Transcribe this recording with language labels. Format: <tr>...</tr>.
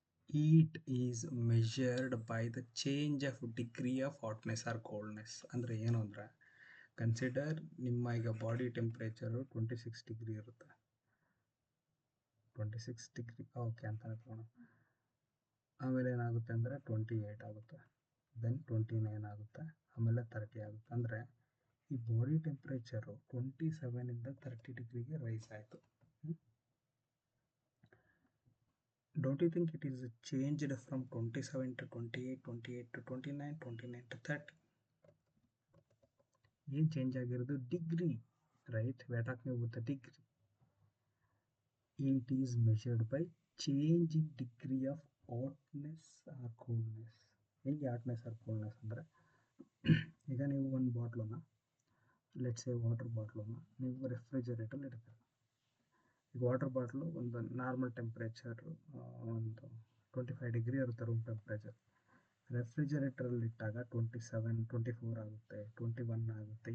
<en>Heat is measured by the change of degree of hotness or coldness.</en> <kn>ಅಂದರೆ ಏನು ಅಂದರೆ, consider ನಿಮ್ಮ ಈಗ ಬಾಡಿ ಟೆಂಪ್ರೇಚರು 26 ಡಿಗ್ರಿ ಇರುತ್ತೆ. 26 ಡಿಗ್ರಿ ಓಕೆ ಅಂತ ತಗೋಣ. ಆಮೇಲೆ ಏನಾಗುತ್ತೆ ಅಂದರೆ 28 ಆಗುತ್ತೆ, ದೆನ್ 29 ಆಗುತ್ತೆ, ಆಮೇಲೆ 30 ಆಗುತ್ತೆ. ಅಂದರೆ ಈ ಬಾಡಿ ಟೆಂಪ್ರೇಚರು 27ಇಂದ 30 ಡಿಗ್ರಿಗೆ ರೈಸ್ ಆಯಿತು.</kn> <en>Don't you think it is changed from 27 to 28, 28 to 29, 29 to 30?</en> <kn>ಏನು ಚೇಂಜ್ ಆಗಿರೋದು? Degree, right?</kn> <en>we are talking about the degree. It is measured by change in degree of hotness or coolness.</en> <kn>ಹೇಗೆ hotness R coolness ಅಂದರೆ, ಈಗ ನೀವು ಒಂದು ಬಾಟ್ಲನ್ನ,</kn> <en>let's say</en> <kn>water ಬಾಟ್ಲನ್ನ ನೀವು ರೆಫ್ರಿಜರೇಟಲ್ಲಿ ಇಡ್ತೀರ. ಈಗ water bottle ಒಂದು ನಾರ್ಮಲ್ ಟೆಂಪ್ರೇಚರ್ ಒಂದು 25 ಡಿಗ್ರಿ ಇರುತ್ತೆ ರೂಮ್ ಟೆಂಪ್ರೇಚರ್. ರೆಫ್ರಿಜರೇಟರಲ್ಲಿ ಇಟ್ಟಾಗ 27, 24 ಆಗುತ್ತೆ, 21 ಆಗುತ್ತೆ.</kn>